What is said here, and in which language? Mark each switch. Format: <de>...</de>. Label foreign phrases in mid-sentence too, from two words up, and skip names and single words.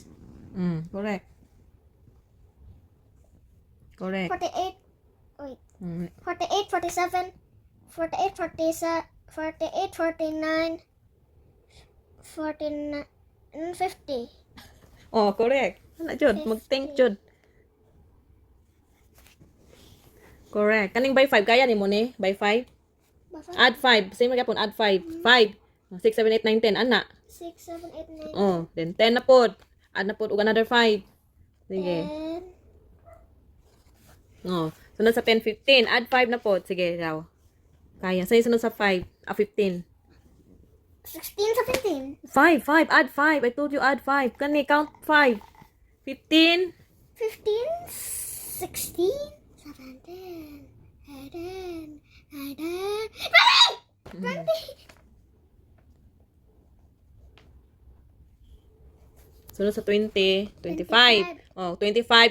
<en>Correct. Correct. 48. Wait. 48, 47. 48, 49. 49, 50. Oh, correct.</en> <ceb>Ano, Jud? Mag-think, Jud. Correct. Kaning by 5, kaya ni mo ni?</ceb> <en>By 5? Add 5.</en> <ceb>Same magyapon, add 5. 5. 6, 7, 8, 9, 10. Ana? 6, 7, 8, 9. Oh, then 10 na pod. Add na pod og another 5. Sige. 10. Oh, sunod sa 10, 15. Add 5 na pod. Sige, daw. Kaya. Sa'yo sunod sa 5. 15. 16, 17. 5, 5.</ceb> <en>Add 5. I told you add 5. Kani, count 5. 15. 15, 16, 17, 18, 19, 20! 20!</en> <ceb>Sunod sa 20. 25. Oh, 25.</ceb>